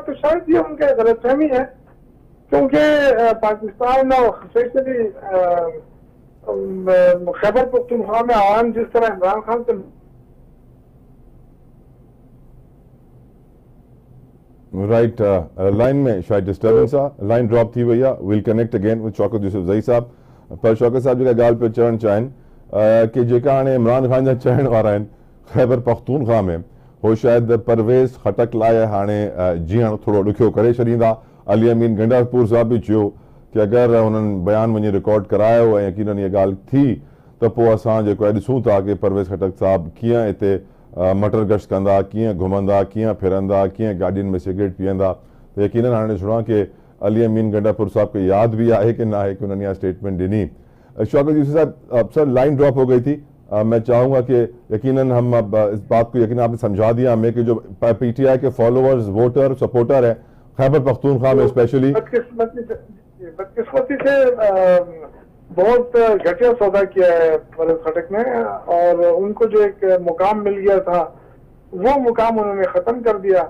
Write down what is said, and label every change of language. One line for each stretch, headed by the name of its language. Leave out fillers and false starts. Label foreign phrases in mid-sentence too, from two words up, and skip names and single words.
Urdu: تو شاید یہ ان کا غلط فہمی ہے، کیونکہ پاکستان اور اسپیشلی خیبر پختونخوا میں عوام جس طرح عمران خان سے
English: right line
Sindhi: में शायद डिस्टर्बेंस आ,
English: line drop
Sindhi: थी भैया,
English: will connect again with Shaukat Yousafzai sahab.
Sindhi: पर शौकत साहब जी ॻाल्हि पे चवणु चाहिनि कि जेका हाणे इमरान खान जा चवण वारा आहिनि खैबर पख्तूनख्वा में, हो शायद परवेज खटक लाइ हाणे जीअण थोरो ॾुखियो करे छॾींदा। अली अमीन गंडापुर साहब बि चयो कि अगरि हुननि बयान वञी रिकॉर्ड करायो ऐं यकीनन इहा ॻाल्हि थी त पोइ असां जेको आहे ॾिसूं था कि परवेज खटक साहब कीअं हिते मटर गश्त कंदा, कीअं घुमंदा, कीअं फिरंदा, कीअं गाॾियुनि में सिगरेट पीअंदा। त यकीनन हाणे ॾिसणो आहे कि अली अमीन गंडापुर साहब खे यादि भी आहे कि न आहे कि
Urdu: انہوں نے یہ اسٹیٹمنٹ
Sindhi: ॾिनी।
Urdu: شوکت یوسف صاحب، سر
English: line drop
Urdu: ہو گئی تھی، میں چاہوں گا کہ یقیناً ہم اب اس بات کو یقیناً آپ نے سمجھا دیا ہمیں کہ جو پی ٹی آئی کے فالوورز، ووٹر، سپورٹر ہے خیبر پختونخوا میں اسپیشلی, بدقسمتی سے بہت گھٹیا سودا کیا ہے پرویز خٹک نے، اور ان کو جو ایک مقام مل گیا تھا وہ مقام انہوں نے ختم کر دیا.